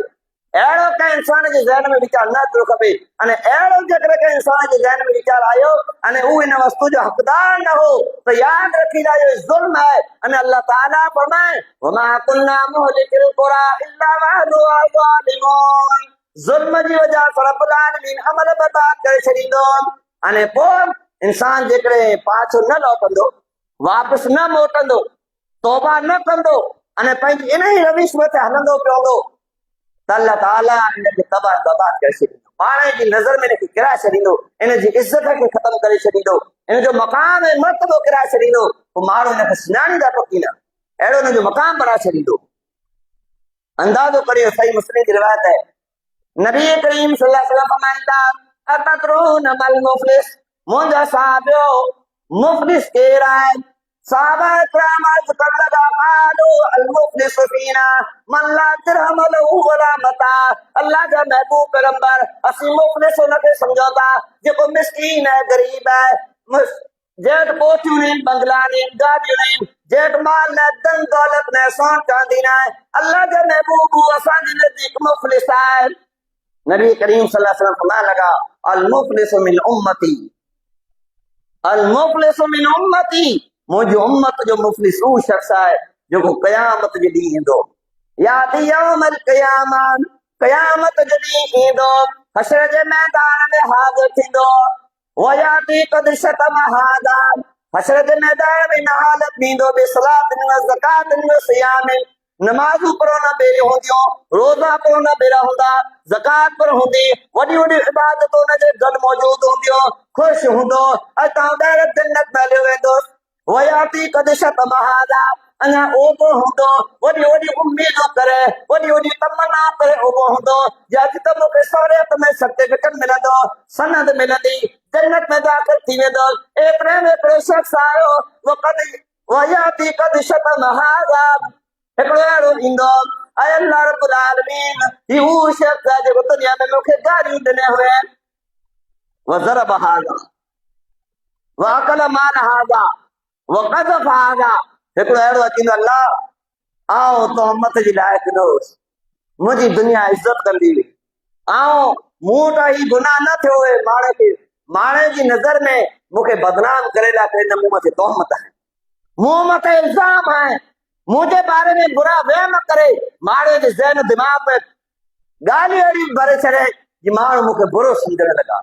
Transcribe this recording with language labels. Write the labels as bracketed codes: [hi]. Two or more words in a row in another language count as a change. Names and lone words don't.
[sd] अहिड़ो कंहिं इंसान जे ज़हन में वीचार न अचिणो खपे। अने अहिड़ो जेकर कंहिं इंसान जे ज़हन में वीचार आयो अने हू हिन वस्तु जो हक़दार न हो त यादि रखींदा इहो ज़ुल्म आहे। अने अल्लाह ताला फरमाए [ar] وما كنا مهلكي القرى إلا وأهلها ظالمون, [sd] ज़ुल्म जी वजह सां [ar] رب العالمين [sd] अमल बर्बाद करे छॾींदो। अने पोइ इंसान जेकॾहिं पाछो न लौटंदो, वापसि न मोटंदो, तौबा न कंदो अने पंहिंजी इन ई रविश मथे हलंदो पियो हूंदो त अल्लाह ताला इनखे तबाह बर्बाद करे छॾींदो, पाण जी नज़र में इनखे किराए छॾींदो, इन जी इज़त खे ख़तमु करे छॾींदो, इन जो मक़ाम ऐं मर्तबो किराए छॾींदो। पोइ माण्हू हिनखे सुञाणींदा टोकी न, अहिड़ो हिन जो मक़ाम बढ़ाए छॾींदो। अंदाज़ो करियो, सही मुस्लिम जी रिवायत है, नबी करीम [ar] صلى الله عليه وسلم [sd] फरमाईंदा [ar] أتدرون ما المفلس, [sd] मुंहिंजा साहिबो मुफ़लिस केरु आहे? साहबा किराम अर्ज़ करण लॻा [ar] قالوا المفلس فينا من لا درهم له ولا متاع. [sd] अल्लाह जा महबूब पैगंबर, असीं मुफ़लिस हुनखे सम्झूं था जेको मिस्कीन है, गरीब है, जेट कोठियूं आहिनि, बंगला आहिनि, गाॾियूं आहिनि, जेट माल न, धन दौलत न, सोन चांदी न आहे। अल्लाह जा महबूब असांजे नज़दीक मुफ़लिस आहे। नबी करीम [ar] صلى الله عليه وسلم [sd] फरमाइण लॻा [ar] المفلس من أمتي المفلس من أمتي, [sd] अल मुफ़लिसु मिन उम्मती, मुंहिंजी उम्मत जो मुफ़लिस हू शख़्स आहे जेको क़यामत जे ॾींहुं ईंदो। [ar] يأتي يوم القيامة, [sd] क़यामत जो ॾींहुं ईंदो, हशर जे मैदान में हाज़िर थींदो। [ar] ويأتي قد شتم هذا, [sd] हशर जे मैदान में इन हालत में ईंदो [ar] بصلاة وزكاة وصيام, [sd] नमाज़ूं पढ़ो न बेरियूं हूंदियूं, रोज़ा पढ़ो न बेरा हूंदा, ज़कात पर हूंदी, वॾी वॾी इबादतूं हुनजे गॾु मौजूद हूंदियूं, ख़ुशि हूंदो, अतां डायरेक्ट जन्नत में हलियो वेंदो। [ar] ويأتي قد شتم هذا, [sd] अञा उबो हूंदो, वॾी वॾी उम्मीदूं करे, वॾी वॾी तमन्ना करे उबो हूंदो, अॼु त मूंखे सहुरियत में सर्टिफिकेट मिलंदो, सनद मिलंदी, जन्नत में दाख़िल थी वेंदो। एतिरे में हिकिड़ो शख़्स आयो, [ar] ويأتي قد شتم هذا, [sd] हिकिड़ो अहिड़ो ईंदो, अय अल्लाह [ar] رب العالمين, [sd] ही हू शख़्स आहे जेको दुनिया में मूंखे गारियूं ॾिने हुए, [ar] وضرب هذا وأكل مال هذا وقذف هذا, [sd] हिकिड़ो अहिड़ो अचींदो, अल्लाह आउं तो उम्मत जी लाइक़ न हुउसि, मुंहिंजी दुनिया इज़त कंदी हुई, आउं मूं वटां ही गुनाह न थियो हुए, माण्हू जी नज़र में मूंखे बदनाम करे लाइ न, मूं मथे तोहमत आहे, मूं मथे इल्ज़ाम आहे, मुंहिंजे बारे में बुरा वहम करे माण्हू जे ज़हन दिमाग़ में ॻाल्हियूं अहिड़ियूं भरे छॾे कि माण्हू मूंखे बुरो सम्झण लॻा।